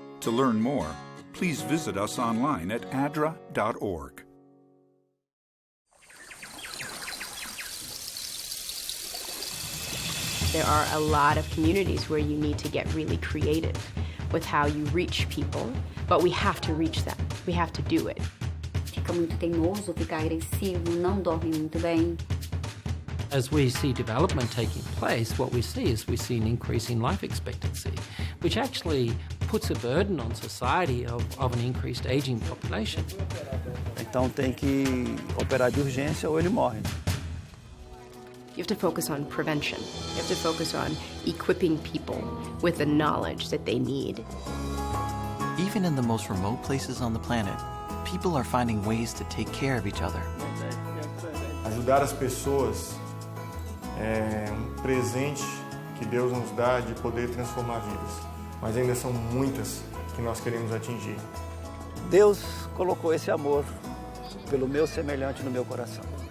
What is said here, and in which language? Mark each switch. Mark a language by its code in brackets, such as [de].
[en] To learn more, please visit us online at adra.org. There are a lot of communities where you need to get really creative with how you reach people, but we have to reach them. We have to do it. [pt] Fica muito teimoso, fica agressivo, não dorme muito bem. [en] As we see development taking place, what we see an increase in life expectancy, which actually puts a burden on society of an increased aging population. [pt] Então tem que operar de urgência ou ele morre. [en] You have to focus on prevention. You have to focus on equipping people with the knowledge that they need. Even in the most remote places on the planet, people are finding ways to take care of each other. [pt] Ajudar as pessoas é presente que Deus nos dá de poder transformar vidas. Mas ainda são muitas que nós queremos atingir. Deus colocou esse amor pelo meu semelhante no meu coração.